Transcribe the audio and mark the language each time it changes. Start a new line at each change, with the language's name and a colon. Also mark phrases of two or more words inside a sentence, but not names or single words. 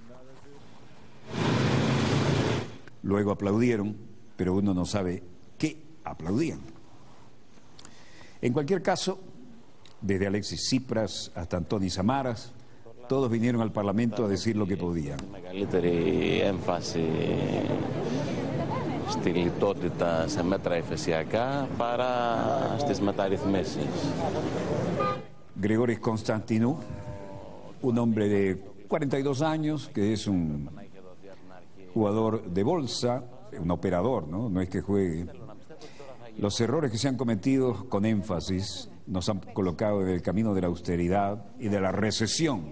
Spanish: Luego aplaudieron, pero uno no sabe qué aplaudían. En cualquier caso, desde Alexis Tsipras hasta Antoni Samaras, todos vinieron al Parlamento a decir lo que podían.
Greek: Μεγαλύτερη έμφαση στη λιτότητα σε μέτρα εφεσιακά παρά στις μεταρρυθμίσεις.
Spanish: Grigoris Constantinou, un hombre de 42 años que es un jugador de bolsa, un operador, no es que juegue. Los errores que se han cometido con énfasis nos han colocado en el camino de la austeridad y de la recesión.